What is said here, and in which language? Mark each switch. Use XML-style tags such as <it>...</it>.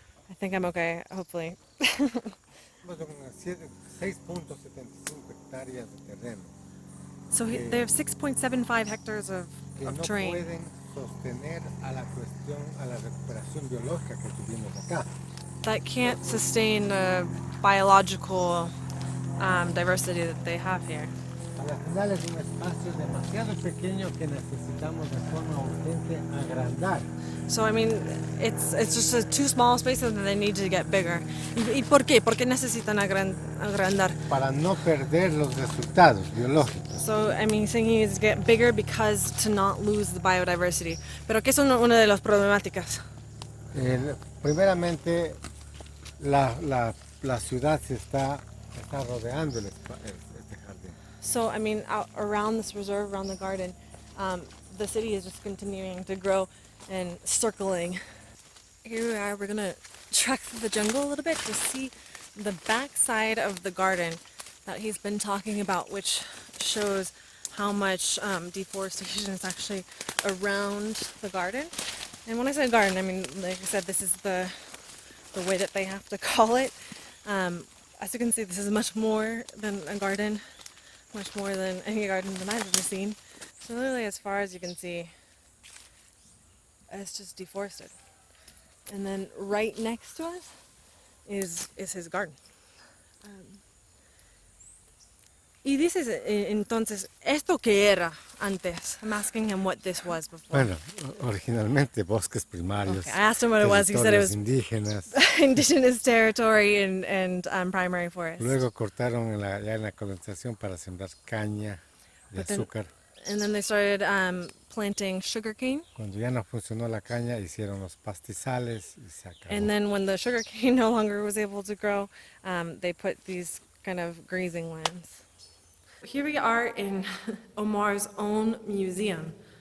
<en>I think I'm okay, hopefully.</en> <es>6.75 hectáreas de terreno.</es> <en>So they have 6.75 hectares of terrain.</en> <es>Que no pueden sostener a la recuperación biológica que tuvimos acá.</es> <en>That can't sustain the biological diversity that they have here.</en> <es>A la final es un espacio demasiado pequeño que necesitamos de forma urgente agrandar.</es> <en>So it's just too small spaces and they need to get bigger.</en> <es>¿Y por qué? ¿Por qué necesitan agrandar? Para no perder los resultados biológicos.</es> <en>So saying he needs to get bigger because to not lose the biodiversity.</en> <es>Pero ¿qué son una de las problemáticas? Primeramente, la ciudad se está Está rodeando este jardín.</es> <en>So, I mean, out around this reserve, around the garden, the city is just continuing to grow and circling. Here we are, we're gonna trek through the jungle a little bit to see the backside of the garden that he's been talking about, which shows how much deforestation is actually around the garden. And when I say garden, I mean, like I said, this is the way that they have to call it. As you can see, this is much more than a garden, much more than any garden that I've ever seen. So literally, as far as you can see, it's just deforested. And then right next to us is his garden.</en> <es>Y dices, entonces, ¿esto qué era antes?</es> <en>I'm asking him what this was before.</en> <es>Bueno, originalmente bosques primarios,</es> <en>Okay, I asked him what it was. He said it</en> <es>territorios</es> <en>was</en> <es>indígenas.</es> <en>indigenous territory and primary forest.</en> <es>Luego cortaron ya en la colonización para sembrar caña de</es> <en>But then-</en> <es>azúcar.</es> <en>And then they started planting sugarcane.</en> <es>Cuando ya no funcionó la caña, hicieron los pastizales y se acabó.</es> <en>And then when the sugarcane no longer was able to grow, they put these kind of grazing lands. Here we are in Omar's own museum.</en>